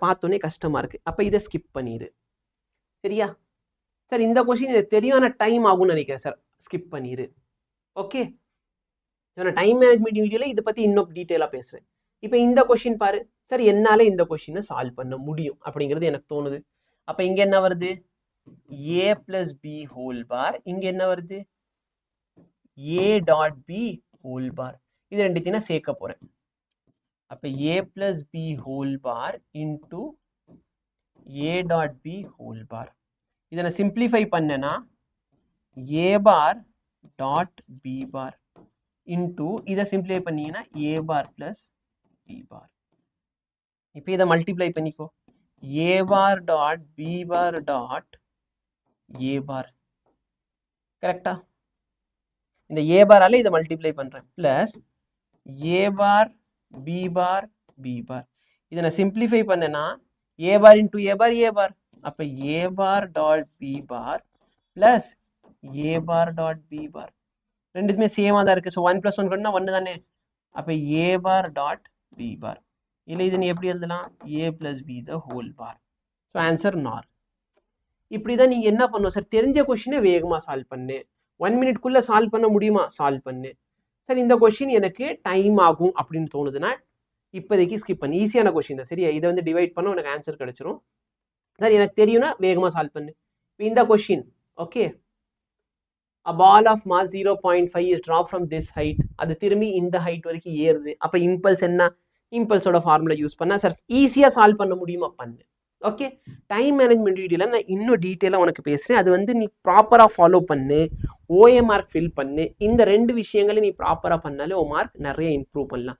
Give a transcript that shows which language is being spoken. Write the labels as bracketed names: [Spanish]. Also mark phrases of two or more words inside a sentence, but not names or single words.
[Tamil] பார்த்தோன்னே கஷ்டமாக இருக்குது, அப்போ இதை ஸ்கிப் பண்ணிடு. சரியா சார், இந்த கொஸ்டின் எனக்கு தெரியும், டைம் ஆகும்னு நினைக்கிறேன் சார், ஸ்கிப் பண்ணிடு. ஓகே, நான் [English] time management [Tamil] வீடியோவில் இதை பற்றி இன்னும் டீட்டெயிலாக பேசுகிறேன். இப்போ இந்த கொஸ்டின் பாரு சார், என்னால் இந்த கொஸ்டினை சால்வ் பண்ண முடியும் அப்படிங்கிறது எனக்கு தோணுது. அப்போ இங்கே என்ன வருது? [English] a plus b whole bar. [Tamil] இங்கே என்ன வருது? [English] a dot b whole bar. [Tamil] இது ரெண்டுத்தையும் நான் சேர்க்க போகிறேன். [English] அப்போ a plus b whole bar into a dot b whole bar. இதை நான் சிம்பிளிஃபை பண்ணேன்னா a bar dot b bar into இதை சிம்பிளிஃபை பண்ணீங்கன்னா a bar plus b bar. [Tamil] இப்போ இதை மல்டிப்ளை பண்ணிக்கோ, [English] a bar dot b bar dot a bar. [Tamil] கரெக்டா? இந்த a பாரால இதை மல்டிப்ளை பண்றேன், [English] plus a bar b bar b bar. [Tamil] இதை நான் சிம்பிளிஃபை பண்ணேன்னா [English] a bar into a bar a bar. அப்போ a bar dot b bar plus a bar dot b bar [Tamil] ரெண்டுமே சேமாக தான் இருக்குது. ஸோ 1 + 1 கொண்டா 1 தானே. அப்போ [English] a bar dot b bar. [Tamil] இல்லை இது நீ எப்படி எழுதலாம்? [English] a plus b the whole bar. so answer nor. [Tamil] இப்படி தான் நீங்கள் என்ன பண்ணணும் சார்? தெரிஞ்ச கொஷினை வேகமாக சால்வ் பண்ணு, 1 மினிட்குள்ளே சால்வ் பண்ண முடியுமா? சால்வ் பண்ணு. சார் இந்த கொஷின் எனக்கு டைம் ஆகும் அப்படின்னு தோணுதுன்னா இப்போதைக்கு ஸ்கிப் பண்ணு. ஈஸியான கொஷின் தான், சரியா, இதை வந்து டிவைட் பண்ண உனக்கு ஆன்சர் கிடைச்சிரும். சார் எனக்கு தெரியும்னா வேகமாக சால்வ் பண்ணு. இந்த கொஷின், ஓகே, [English] a ball of mass 0.5 is dropped from this height. [Tamil] அது திரும்பி இந்த ஹைட் வரைக்கும் ஏறுது. அப்போ இம்பல்ஸ் என்ன? இம்பல்ஸோட [English] formula use [Tamil] பண்ணால் சார் ஈஸியாக சால்வ் பண்ண முடியுமா? பண்ணு. ஓகே, [English] time management [Tamil] வீடியோவில் நான் இன்னும் டீட்டெயிலாக உனக்கு பேசுகிறேன். அது வந்து நீ ப்ராப்பராக ஃபாலோ பண்ணு, ஓஎம்ஆர்க் ஃபில் பண்ணு. இந்த 2 விஷயங்களை நீ ப்ராப்பராக பண்ணாலே ஓ மார்க் நிறைய இம்ப்ரூவ் பண்ணலாம்.